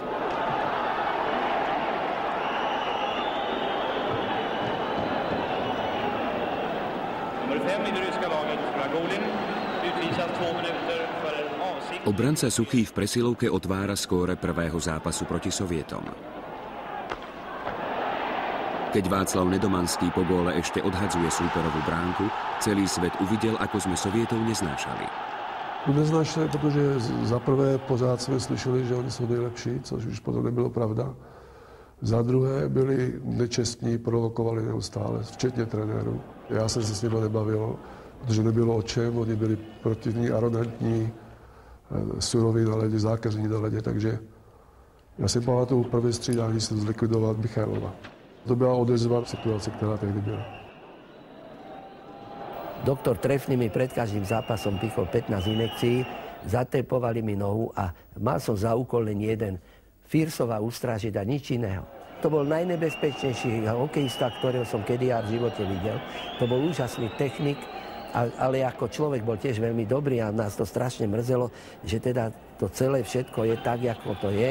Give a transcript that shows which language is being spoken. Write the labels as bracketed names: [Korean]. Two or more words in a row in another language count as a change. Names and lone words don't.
[Slovak] Obranca Suchý v presilovke otvára skóre prvého zápasu proti Sovietom. Keď Václav Nedomanský po góle ešte odhadzuje súperovú bránku, celý svet uvidel, ako sme Sovietov neznášali. Neznášali, [Czech] protože za prvé pořád jsme slyšeli, že oni jsou nejlepší, což už potom nebylo pravda. Za druhé byli nečestní, provokovali neustále, včetně trenérů. Já jsem se s nimi nebavil, protože nebylo o čem, oni byli protivní, arrogantní, suroví na ledě, zákeřní na ledě, takže já si pamatuju první střídání se zlikvidovat Michailova. To byla odezva situace, která tehdy byla. [Slovak] Doktor Trefný mi pred každým zápasom pichol 15 injekcií, zatepovali mi nohu a mal som za úkol len jeden. Firsova ustrážiť a nič iného. To bol najnebezpečnejší hokejista, ktorého som kedy ja v živote videl. To bol úžasný technik, ale ako človek bol tiež veľmi dobrý a nás to strašne mrzelo, že teda to celé všetko je tak, ako to je.